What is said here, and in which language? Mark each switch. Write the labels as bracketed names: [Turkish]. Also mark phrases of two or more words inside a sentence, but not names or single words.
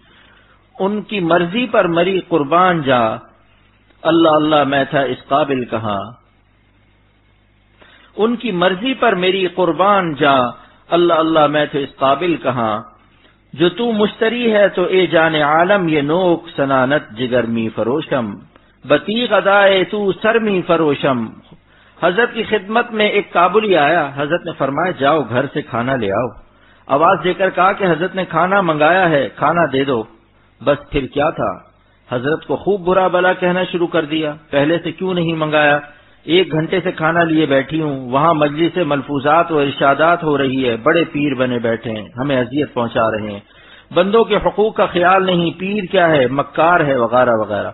[Urdu] ان کی مرضی پر مری قربان جا، اللہ اللہ میں تھا اس قابل کہاں، ان کی مرضی پر میری قربان جا، اللہ اللہ میں تھے اس قابل کہاں، [Persian] جو تو مشتری ہے تو اے جان عالم یہ نوک سنانت جگر می فروشم، بتیغ ادائے تو سرمی فروشم۔ [Urdu] حضرت کی خدمت میں ایک کابلی آیا، حضرت نے فرمایا جاؤ گھر سے کھانا لے آؤ۔ آواز دے کر کہا کہ حضرت نے کھانا منگایا ہے، کھانا دے دو۔ بس پھر کیا تھا، حضرت کو خوب برا بلا کہنا شروع کر دیا، پہلے سے کیوں نہیں منگایا، 1 گھنٹے سے کھانا لیے بیٹھی ہوں، وہاں مجلس سے ملفوظات و ارشادات ہو رہی ہے، بڑے پیر بنے بیٹھے ہیں، ہمیں اذیت پہنچا رہے ہیں، بندوں کے حقوق کا خیال نہیں، پیر کیا ہے، مکار ہے وغیرہ وغیرہ۔